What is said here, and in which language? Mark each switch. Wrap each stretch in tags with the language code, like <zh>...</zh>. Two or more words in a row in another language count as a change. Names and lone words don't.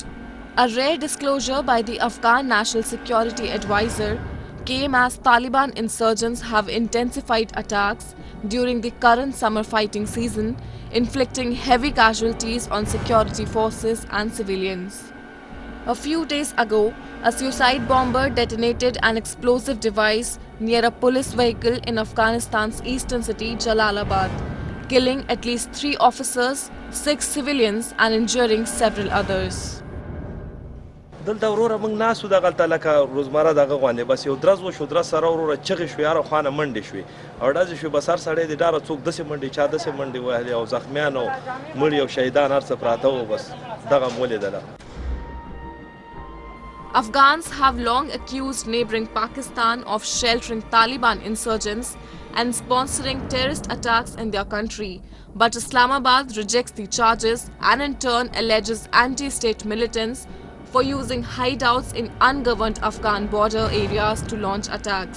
<en>A rare disclosure by the Afghan National Security Advisor came as Taliban insurgents have intensified attacks during the current summer fighting season, inflicting heavy casualties on security forces and civilians. A few days ago, a suicide bomber detonated an explosive device near a police vehicle in Afghanistan's eastern city, Jalalabad, killing at least 3 officers, 6 civilians and injuring several others.</en> <ps>دلته وروره موږ ناسو دغلته لکه روزمره دغه غوندې بس یو درز وشو درز سره وروره چغې شوې هره خوا نه منډې شوې او ډزې شوې بس هر سړی د ډاره څوک داسې منډې چا داسې منډې وهلې او زخمیان او مړي او شهیدان هر څه پراته وو بس دغه مو ولیدله.</ps> <en>Afghans have long accused neighboring Pakistan of sheltering Taliban insurgents and sponsoring terrorist attacks in their country, but Islamabad rejects the charges and in turn alleges anti-state militants for using hideouts in ungoverned Afghan border areas to launch attacks.</en>